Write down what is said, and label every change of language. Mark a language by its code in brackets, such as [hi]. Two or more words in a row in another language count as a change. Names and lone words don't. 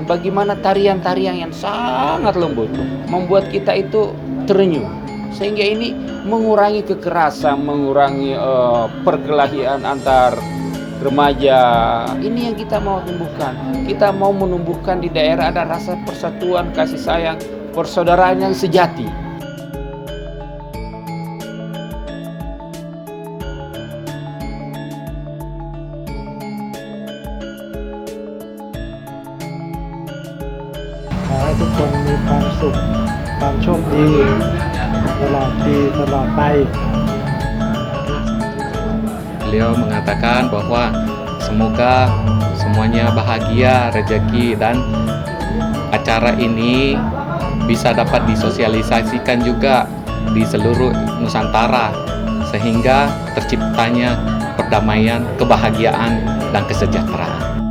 [id] Bagaimana tarian-tarian yang sangat lembut membuat kita itu terenyuh. Sehingga ini mengurangi kekerasan, mengurangi perkelahian antar remaja. Ini yang kita mau tumbuhkan. Kita mau menumbuhkan di daerah ada rasa persatuan, kasih sayang, persaudaraan yang sejati. [th] ขอให้ทุกคนมีความสุขความโชคดีตลอดปีตลอดไป [id] Beliau mengatakan bahwa semoga semuanya bahagia, rezeki, dan acara ini bisa dapat disosialisasikan juga di seluruh Nusantara sehingga terciptanya perdamaian, kebahagiaan, dan kesejahteraan.